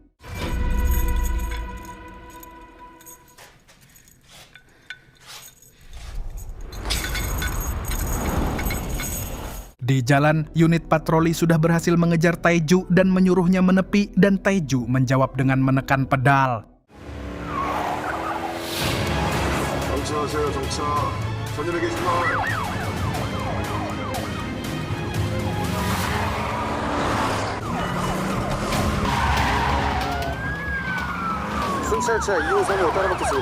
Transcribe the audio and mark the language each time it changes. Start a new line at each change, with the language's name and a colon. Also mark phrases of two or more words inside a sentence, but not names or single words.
Indonesian: Di jalan, unit patroli sudah berhasil mengejar Taeju dan menyuruhnya menepi, dan Taeju menjawab dengan menekan pedal.
Korean: 정차하세요, 정차. 전열에 계신 분. 순찰차 2호선으로 따라붙겠습니다.